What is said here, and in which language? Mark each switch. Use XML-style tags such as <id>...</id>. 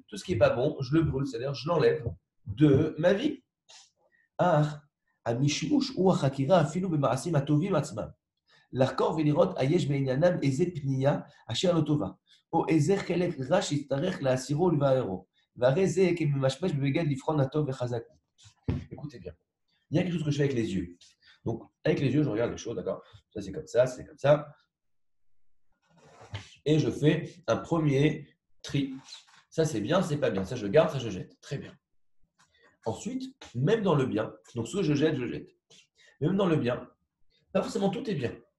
<fr>Tout ce qui n'est pas bon, je le brûle, c'est-à-dire je l'enlève de ma vie.</fr> <he>Ah, המשמוש הוא החקירה אפילו במעשים הטובים עצמם. לחקור ולראות היש בעניינם איזה פנייה אשר לא טובה, או איזה חלק רע שיצטרך להסירו ולבערו. והרי זה כממשמש בבגד לבחון הטוב וחזק.</he> <fr>Écoutez bien, il y a quelque chose que je fais avec les yeux. Donc, avec les yeux, je regarde les choses, d'accord? Ça, c'est comme ça, c'est comme ça. Et je fais un premier tri. Ça, c'est bien, c'est pas bien. Ça, je garde, ça, je jette. Très bien. Ensuite, même dans le bien, donc soit je jette, je jette. Même dans le bien, pas forcément tout est bien.</fr>